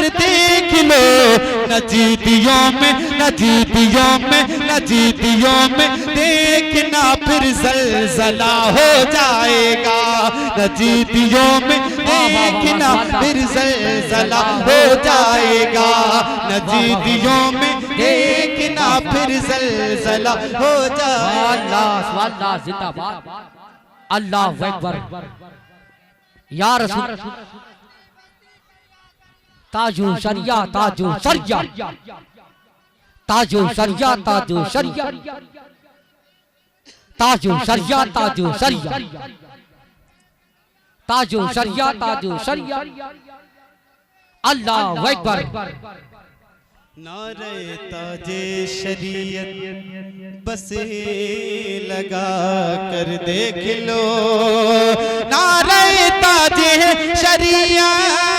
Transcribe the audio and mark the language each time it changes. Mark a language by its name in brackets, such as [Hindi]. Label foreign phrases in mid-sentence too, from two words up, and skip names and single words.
[Hindi] देख लो, नजीदियों में नजीदियों में नजीदियों में देखना फिर जलजला हो जाएगा, नजीदियों में देखना फिर जलजला हो जाएगा, नजीदियों में देखना फिर जलजला हो जाएगा। अल्लाह अल्लाह जिंदाबाद, [Arabic] الله أكبر يا رسول. [Hindi] ताजो शरिया ताजो शरिया ताजो शरिया ताजो शरिया ताजो शरिया ताजो शरिया ताजो शरिया ताजो शरिया [Arabic] الله أكبر. [Hindi] नारे ताजे शरीयत बस लगा कर देख लो, नारे ताजे शरीयत